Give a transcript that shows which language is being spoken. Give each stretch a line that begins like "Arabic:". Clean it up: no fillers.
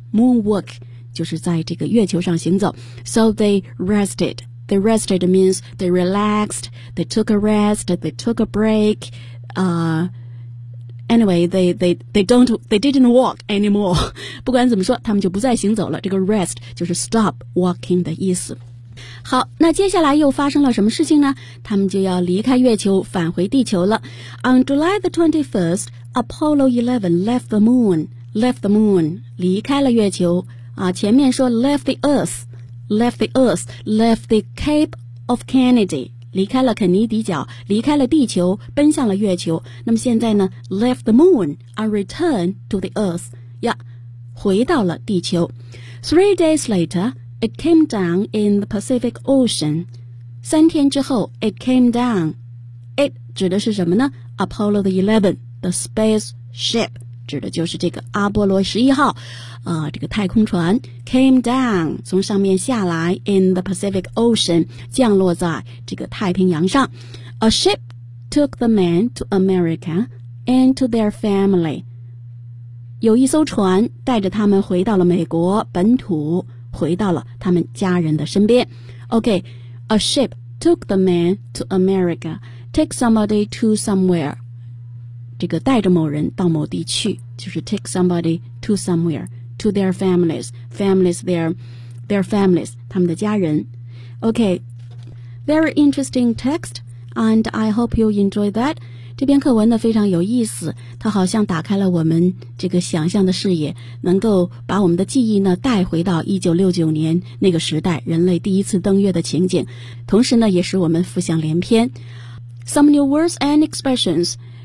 English: Moon walk
Chinese: 就是在这个月球上行走，
English: so they rested. They rested means they relaxed, they took a rest, they took a break, Anyway, they didn't walk anymore.
Chinese: 不管怎么说，他们就不再行走了。这个 rest 就是
English: stop walking
Chinese: 的意思。好，那接下来又发生了什么事情呢？他们就要离开月球，返回地球了。
English: On July the 21st, Apollo 11 left the moon,
Chinese: 离开了月球。啊，前面说
English: left the Earth, left the Cape of Kennedy.
Chinese: 离开了肯尼迪角，离开了地球，奔向了月球。那么现在呢 ？
English: Left the moon and return to the earth.
Chinese: 呀，回到了地球。
English: Three days later, it came down in the Pacific Ocean.
Chinese: 三天之后 ，
English: it came down. It
Chinese: 指的是什么呢 ？Apollo 的 11,
English: the space ship
Chinese: 指的就是这个阿波罗十一号，这个太空船
English: came down
Chinese: 从上面下来
English: in the Pacific Ocean
Chinese: 降落在这个太平洋上。
English: A ship took the men to America and to their family.
Chinese: 有一艘船带着他们回到了美国本土，回到了他们家人的身边。
English: OK, a ship took the men to America. Take somebody to somewhere,
Chinese: 这个带着某人到某地去，就是
English: take somebody to somewhere. To their families, their families,
Chinese: 他们的家人。
English: Okay, very interesting text, and I hope you enjoy that.
Chinese: 这篇课文呢非常有意思，它好像打开了我们这个想象的视野，能够把我们的记忆呢带回到1969年那个时代，人类第一次登月的情景，同时呢也使我们浮想联翩。
English: Some new words and expressions.